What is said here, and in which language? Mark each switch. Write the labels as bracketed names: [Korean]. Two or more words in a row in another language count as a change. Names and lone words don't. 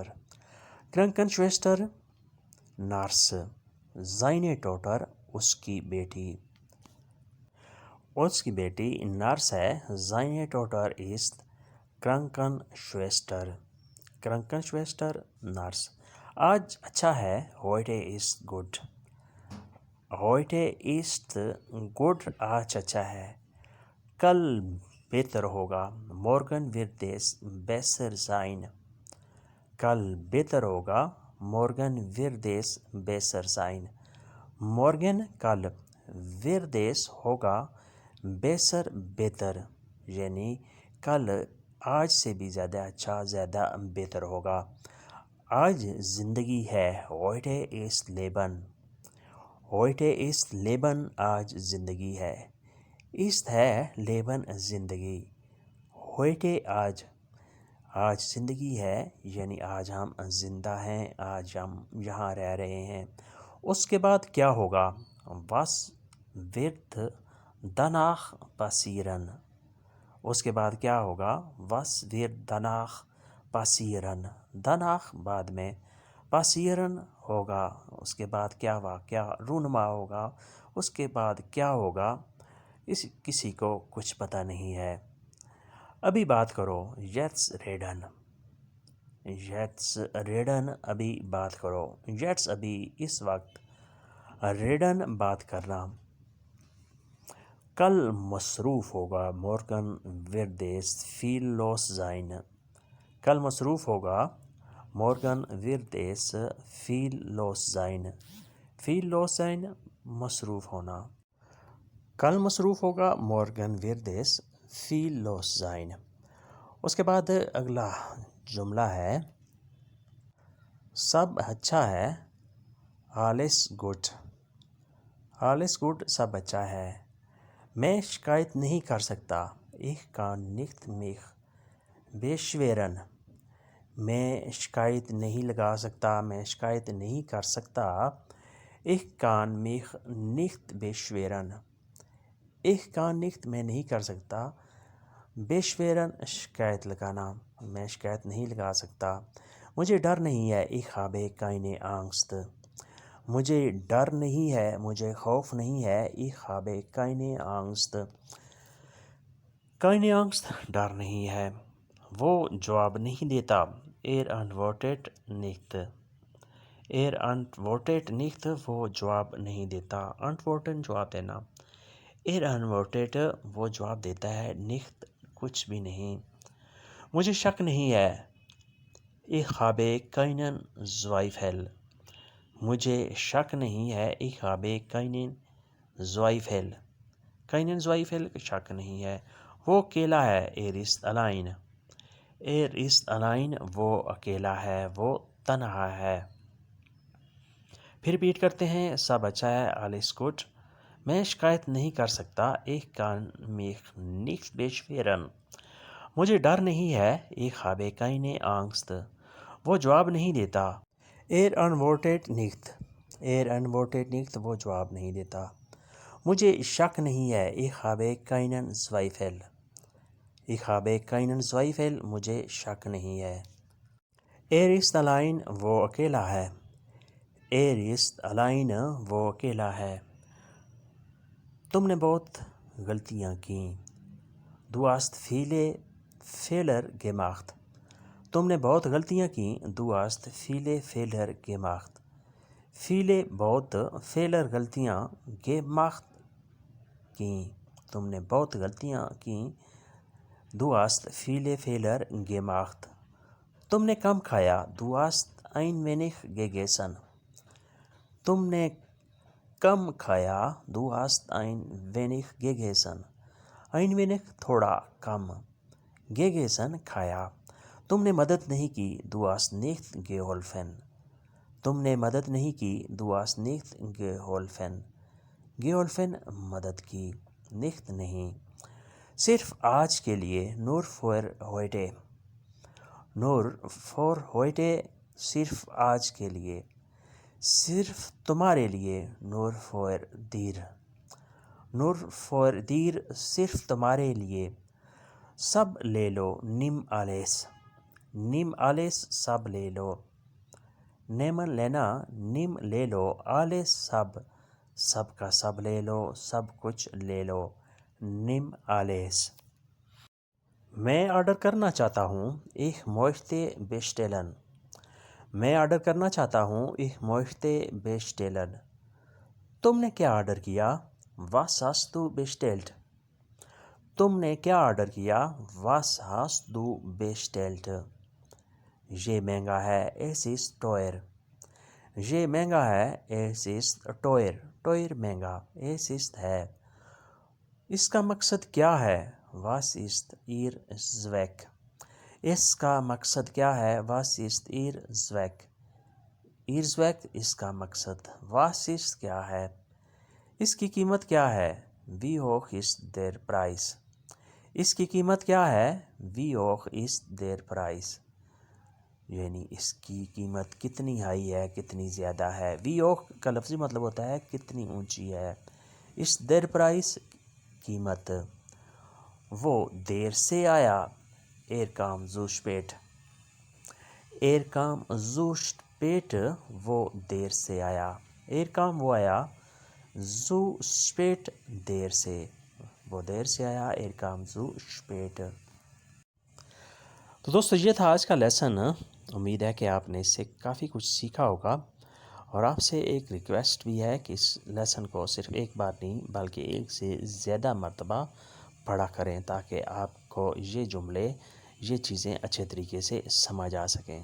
[Urdu] Krankenschwester نرس، [German] seine Tochter [Urdu] اس کی بیٹی۔ اس کی بیٹی نرس ہے، [German] seine Tochter ist Krankenschwester۔ [Urdu] Krankenschwester نرس۔ آج اچھا ہے، [German] heute ist gut۔ heute ist gut [Urdu] آج اچھا ہے۔ کل بہتر ہوگا، [German] morgen wird es besser sein۔ [Urdu] کل بہتر ہوگا، [German] morgen wird es besser sein۔ [Urdu] morgen کل، [German] wird es [Urdu] ہوگا، besser بہتر، یعنی کل آج سے بھی زیادہ اچھا، زیادہ بہتر ہوگا۔ آج زندگی ہے، [German] heute ist Leben۔ heute ist Leben [Urdu] آج زندگی ہے، ist ہے Leben زندگی، heute آج، آج زندگی ہے یعنی آج ہم زندہ ہیں، آج ہم یہاں رہ رہے ہیں۔ اس کے بعد کیا ہوگا؟ [German] was wird danach passieren؟ [Urdu] اس کے بعد کیا ہوگا؟ [German] was wird danach passieren؟ [Urdu] danach بعد میں، passieren ہوگا، اس کے بعد کیا واقعہ رونما ہوگا، اس کے بعد کیا ہوگا، کسی کو کچھ پتہ نہیں ہے۔ ابھی بات کرو، [German] jetzt reden۔ jetzt reden [Urdu] ابھی بات کرو، jetzt ابھی اس وقت، reden بات کرنا۔ کل مصروف ہوگا، [German] morgen wird es viel los sein۔ [Urdu] کل مصروف ہوگا، [German] morgen wird es viel los sein۔ viel los sein [Urdu] مصروف ہونا۔ کل مصروف ہوگا، [German] morgen wird es viel los sein۔ [Urdu] اس کے بعد اگلا جملہ ہے، سب اچھا ہے، [German] alles gut۔ alles gut [Urdu] سب اچھا ہے. میں شکایت نہیں کر سکتا. [German] Ich kann nicht mich beschweren. [Urdu] میں شکایت نہیں لگا سکتا. میں شکایت نہیں کر سکتا. [German] Ich kann mich nicht beschweren. Ich kann nicht [Urdu] میں نہیں کر سکتا. beschweren شکایت لگانا. میں شکایت نہیں لگا سکتا. مجھے ڈر نہیں ہے. [German] Ich habe keine Angst. [Urdu] مجھے ڈر نہیں ہے. مجھے خوف نہیں ہے. [German] Ich habe keine Angst. keine Angst [Urdu] ڈر نہیں ہے. وہ جواب نہیں دیتا. [German] antwortet nicht. antwortet nicht [Urdu] وہ جواب نہیں دیتا. antworten جواب دینا. antwortet وہ جواب دیتا ہے. nicht کچھ بھی نہیں. مجھے شک نہیں ہے. [German] Ich habe keinen Zweifel. [Urdu] مجھے شک نہیں ہے. [German] Ich habe keinen Zweifel. keinen Zweifel [Urdu] شک نہیں ہے. وہ اکیلا ہے. [German] ist allein. ist allein [Urdu] وہ اکیلا ہے. وہ تنہا ہے. پھر ریپیٹ کرتے ہیں. سب اچھا ہے. [German] alles gut. [Urdu] میں شکایت نہیں کر سکتا. [German] Ich kann mich nicht beschweren. [Urdu] مجھے ڈر نہیں ہے. [German] Ich habe keine Angst. [Urdu] وہ جواب نہیں دیتا. [German] antwortet nicht. antwortet nicht [Urdu] وہ جواب نہیں دیتا. مجھے شک نہیں ہے. [German] Ich habe keinen Zweifel. Ich habe keinen Zweifel [Urdu] مجھے شک نہیں ہے. [German] ist allein [Urdu] وہ اکیلا ہے. [German] ist allein [Urdu] وہ اکیلا ہے. تم نے بہت غلطیاں کیں. [German] Du hast viele Fehler gemacht. [Urdu] تم نے بہت غلطیاں کیں. [German] Du hast viele Fehler gemacht. [Urdu] viele بہت Fehler غلطیاں gemacht کیں. تم نے بہت غلطیاں کیں. [German] Du hast viele Fehler gemacht. [Urdu] تم نے کم کھایا. [German] Du hast ein wenig gegessen. [Urdu] تم نے کم کھایا. [German] Du hast ein wenig gegessen. ein wenig [Urdu] تھوڑا کم. gegessen کھایا. تم نے مدد نہیں کی. [German] Du hast nicht geholfen. [Urdu] تم نے مدد نہیں کی. [German] Du hast nicht geholfen. [Urdu] geholfen مدد کی. nicht نہیں. صرف آج کے لیے. [German] nur für heute. nur für heute [Urdu] صرف آج کے لیے. صرف تمہارے لیے. [German] nur für dir. nur für dir [Urdu] صرف تمہارے لیے. سب لے لو. [German] nimm alles. nimm alles [Urdu] سب لے لو. nehmen لینا. nimm لے لو. alles سب. سب کا سب لے لو. سب کچھ لے لو. [German] nimm alles. [Urdu] میں آرڈر کرنا چاہتا ہوں. [German] Ich möchte bestellen. [Urdu] میں آرڈر کرنا چاہتا ہوں. [German] Ich möchte bestellen. [Urdu] تم نے کیا آرڈر کیا؟ [German] Was hast du bestellt? [Urdu] تم نے کیا آرڈر کیا؟ [German] Was hast du bestellt? [Urdu] یہ مہنگا ہے. [German] Es ist teuer. [Urdu] یہ مہنگا ہے. [German] Es ist teuer. teuer مہنگا. Es ist ہے. [Urdu] اس کا مقصد کیا ہے؟ [German] Was ist ihr Zweck? [Urdu] اس کا مقصد کیا ہے؟ [German] Was ist ihr Zweck? ihr Zweck [Urdu] اس کا مقصد. [German] Was ist [Urdu] کیا ہے؟ اس کی قیمت کیا ہے؟ [German] Wie hoch ist der Preis? [Urdu] اس کی قیمت کیا ہے؟ [German] Wie hoch ist der Preis? [Urdu] یعنی اس کی قیمت کتنی ہائی ہے، کتنی زیادہ ہے. [German] Wie hoch [Urdu] کا لفظی مطلب ہوتا ہے کتنی اونچی ہے. اس [German] der Preis [Urdu] قیمت. وہ دیر سے آیا. [German] Er kam zu spät. Er kam zu spät [Urdu] وہ دیر سے آیا. [German] Er kam [Urdu] وہ آیا. [German] zu spät [Urdu] دیر سے. وہ دیر سے آیا. [German] Er kam zu spät. [Urdu] تو دوستو یہ تھا آج کا لیسن. امید ہے کہ آپ نے اس سے کافی کچھ سیکھا ہوگا، اور آپ سے ایک ریکویسٹ بھی ہے کہ اس لیسن کو صرف ایک بار نہیں بلکہ ایک سے زیادہ مرتبہ پڑھا کریں تاکہ آپ کو یہ جملے، یہ چیزیں اچھے طریقے سے سمجھ آ سکیں.